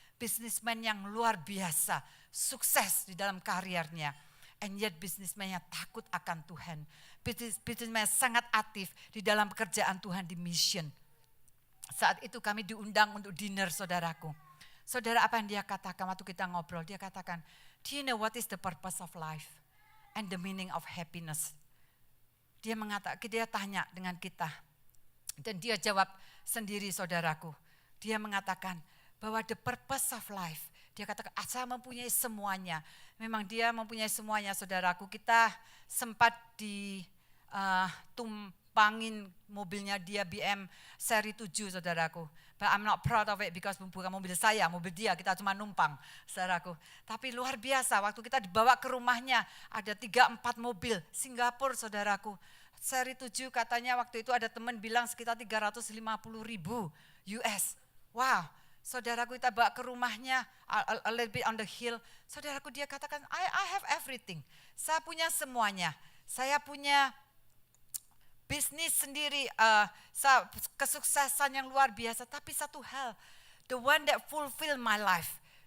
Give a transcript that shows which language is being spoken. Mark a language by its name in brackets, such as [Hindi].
[Indonesian] Businessman yang luar biasa, sukses di dalam karirnya. [English] And yet [Indonesian] businessman yang takut akan Tuhan. Businessman yang sangat aktif di dalam pekerjaan Tuhan di mission. Saat itu kami diundang untuk dinner, saudaraku. Saudara, apa yang dia katakan waktu kita ngobrol? Dia katakan, [English] do you know what is the purpose of life and the meaning of happiness? [Indonesian] Dia tanya dengan kita. Dan dia jawab sendiri, saudaraku. Dia mengatakan bahwa [English] the purpose of life, [Indonesian] dia katakan, saya mempunyai semuanya. Memang dia mempunyai semuanya, saudaraku. Kita sempat ditumpangin mobilnya dia BM seri 7, saudaraku. [English] But I'm not proud of it because [Indonesian] bukan mobil saya, mobil dia, kita cuma numpang, saudaraku. Tapi luar biasa, waktu kita dibawa ke rumahnya, ada 3-4 mobil Singapura, saudaraku. Seri 7 katanya waktu itu ada teman bilang sekitar 350.000 US. Wow, saudaraku, kita bawa ke rumahnya [English] a little bit on the hill. [Indonesian] Saudaraku, dia katakan, [English] I have everything. [Indonesian] Saya punya semuanya. Saya punya bisnis sendiri, kesuksesan yang luar biasa. Tapi satu hal, [English] the one that fulfill my life.